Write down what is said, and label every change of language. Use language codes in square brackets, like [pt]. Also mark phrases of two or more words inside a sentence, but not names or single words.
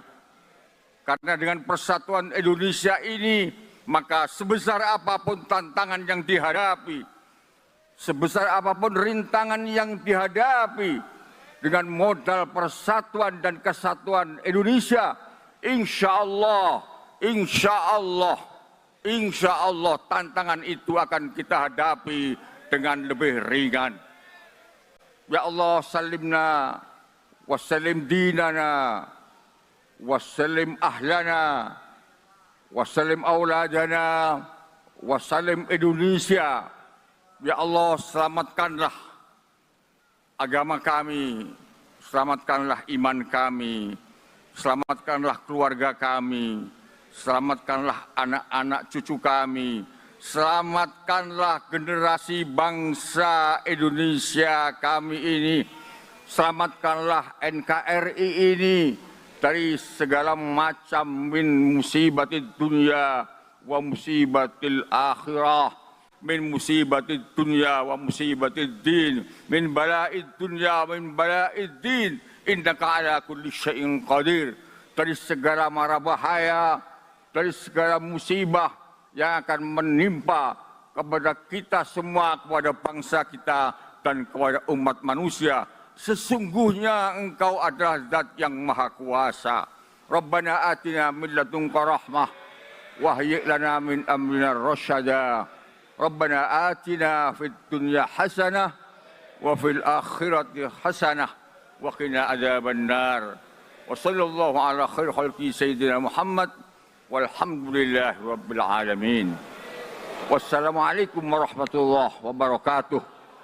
[id] Karena dengan persatuan Indonesia ini, maka sebesar apapun tantangan yang dihadapi, sebesar apapun rintangan yang dihadapi, dengan modal persatuan dan kesatuan Indonesia, [ar] إن شاء الله [id] tantangan itu akan kita hadapi dengan lebih ringan. [ar] يا الله, سلمنا وسلم ديننا وسلم أهلنا وسلم أولادنا وسلم Indonesia. يا الله, [id] selamatkanlah agama kami, selamatkanlah iman kami, selamatkanlah keluarga kami, selamatkanlah anak-anak cucu kami, selamatkanlah generasi bangsa Indonesia kami ini, selamatkanlah NKRI ini dari segala macam [ar] من مصيبات الدنيا ومصيبات الآخرة من مصيبات الدنيا ومصيبات الدين من بلاء الدنيا ومن بلاء الدين إنك على كل شيء قدير. [id] Dari segala mara bahaya, dari segala musibah yang akan menimpa kepada kita semua, kepada bangsa kita dan kepada umat manusia. Sesungguhnya Engkau adalah Zat yang Maha Kuasa. [ar] ربنا آتنا من لدنك رحمة وهيئ لنا من أمرنا رشدا. ربنا آتنا في الدنيا حسنة وفي الآخرة حسنة وقنا عذاب النار. وصلى الله على خير خلقه سيدنا محمد والحمد لله رب العالمين. والسلام عليكم ورحمة الله وبركاته.